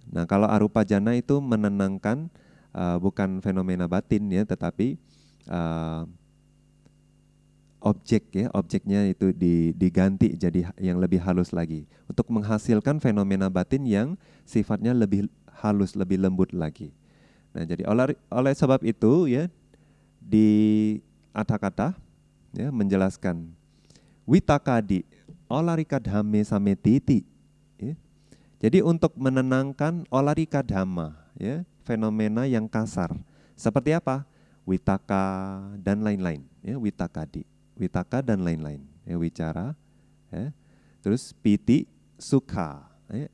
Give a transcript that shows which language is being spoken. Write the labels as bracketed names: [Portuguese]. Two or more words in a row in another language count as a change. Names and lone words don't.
[Indonesian] Nah, kalau arupa jana itu menenangkan bukan fenomena batin ya, tetapi objek ya, objeknya itu diganti jadi yang lebih halus lagi untuk menghasilkan fenomena batin yang sifatnya lebih halus, lebih lembut lagi. Nah, jadi oleh sebab itu ya di Atthakatha ya menjelaskan [Pali] witakadi olarika dhamme sametiti [Indonesian] ya. Jadi untuk menenangkan [Pali] olarika dhamma [Indonesian] ya, fenomena yang kasar. Seperti apa? Witaka dan lain-lain ya, witakadi. Witaka dan lain-lain ya, wicara ya. Terus [Pali] piti, sukha [Indonesian] ya.